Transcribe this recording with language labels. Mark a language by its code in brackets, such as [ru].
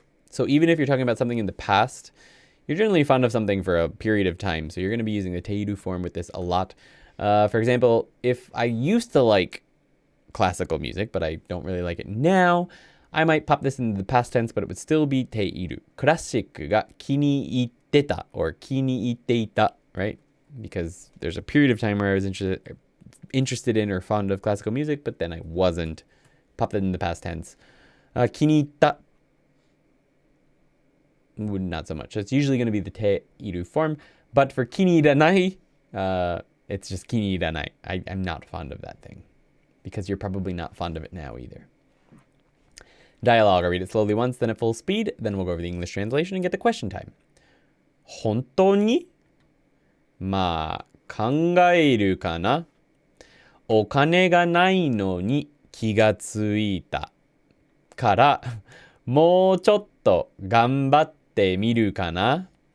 [en] So even if you're talking about something in the past, you're generally fond of something for a period of time. So you're going to be using the [ja] ている [en] form with this a lot. For example, if I used to like classical music, but I don't really like it now, I might pop this in the past tense, but it would still be ている. [ja] クラシックが気に入ってた [en] or [ja] 気に入っていた, right? [en] Because there's a period of time where I was interested in or fond of classical music, but then I wasn't. Pop it in the past tense. [ja] 気に入った [en] not so much. So it's usually going to be the [ja] ている [en] form, but for [ja] 気に入らない, [en] it's just 気に入らない. I'm not fond of that thing because you're probably not fond of it now either. Dialogue. I'll read it slowly once, then at full speed. Then we'll go over the English translation and get the question time. [ja] 本当にまあ考えるかなお金がないのに気がついたから、もうちょっと頑張ってみるかな。